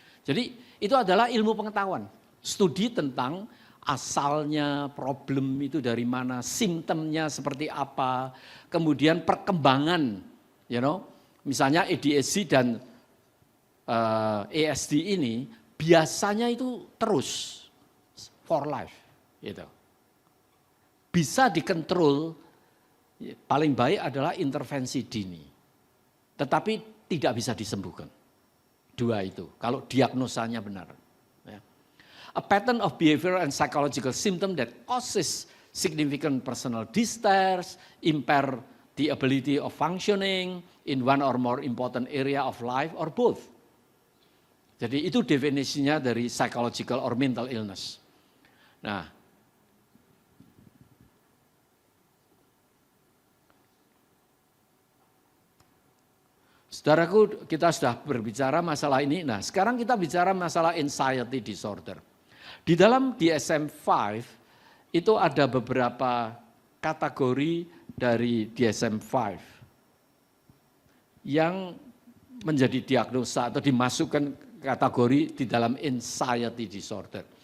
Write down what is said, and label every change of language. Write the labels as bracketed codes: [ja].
[id] Jadi itu adalah ilmu pengetahuan, studi tentang asalnya problem itu dari mana, simptomnya seperti apa, kemudian perkembangan, misalnya ADHD dan ASD ini biasanya itu terus [en] for life, [id] gitu. Bisa dikontrol, paling baik adalah intervensi dini, tetapi tidak bisa disembuhkan. Dua itu, kalau diagnosanya benar. Ya. [en] A pattern of behavioral and psychological symptom that causes significant personal distress, impair the ability of functioning in one or more important area of life or both. [id] Jadi itu definisinya dari [en] psychological or mental illness. [id] Nah, saudaraku, kita sudah berbicara masalah ini. Nah, sekarang kita bicara masalah anxiety disorder. Di dalam DSM-5 itu ada beberapa kategori dari DSM-5 yang menjadi diagnosa atau dimasukkan kategori di dalam anxiety disorder.